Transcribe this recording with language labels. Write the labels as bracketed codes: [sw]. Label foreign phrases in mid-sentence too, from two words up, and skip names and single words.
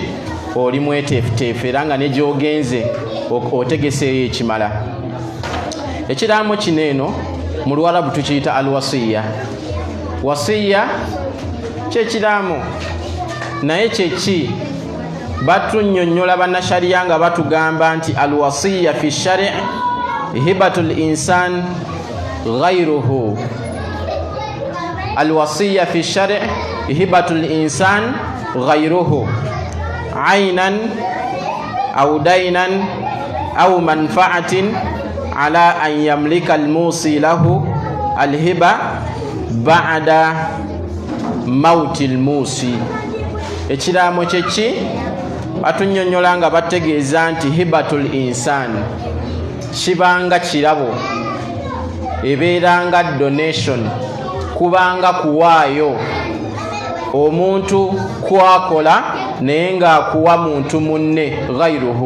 [lg] Oli mweteefuteefu era nga ne gy'ogenze otegeseeyo ekimala. Ekiraamo kino eno mu Luwarabu tukiyita alwasiya. Wasiya kyekiraamo naye kyeki? Batunnyonnyola bannashariya nga batugamba nti [ar] الوصية في الشرع هبة الإنسان غيره. الوصية في الشرع هبة الإنسان غيره عينا أو دينا أو منفعة على أن يملك الموصى له الهبة بعد موت الموصي. [lg] Ekiraamo kyeki? Batunnyonnyola nga bategeeza nti [ar] هبة الإنسان [lg] kibanga kirabo, ebeeranga donation, kubanga kuwaayo omuntu kwakola naye ng'akuwa muntu munne ghayruhu.